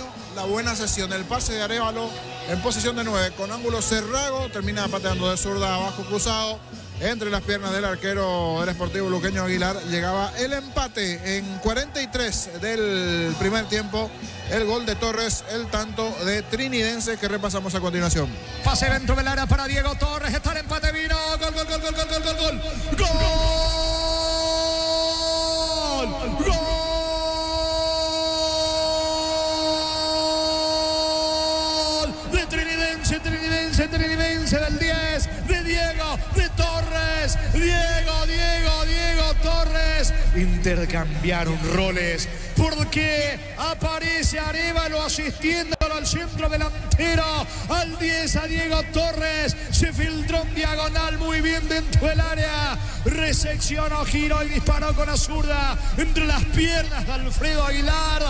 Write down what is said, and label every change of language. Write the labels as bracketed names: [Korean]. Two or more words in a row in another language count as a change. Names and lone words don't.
[Spanish] La buena sesión, el pase de Arévalo en posición de 9 con ángulo cerrado, termina pateando de zurda abajo cruzado entre las piernas del arquero del Sportivo Luqueño Aguilar. Llegaba el empate en 43 del primer tiempo, el gol de Torres, el tanto de Trinidense que repasamos a continuación. Pase dentro del área para Diego Torres, está el empate, vino, gol, gol, gol, gol, gol, gol, gol, gol, gol, gol. Trinidense del 10, de Diego, de Torres, Diego Torres. Intercambiaron roles porque aparece Arévalo asistiéndolo al centro delantero, al 10 a Diego Torres. Se filtró en diagonal muy bien dentro del área, reseccionó, giró y disparó con la zurda entre las piernas de Alfredo Aguilar.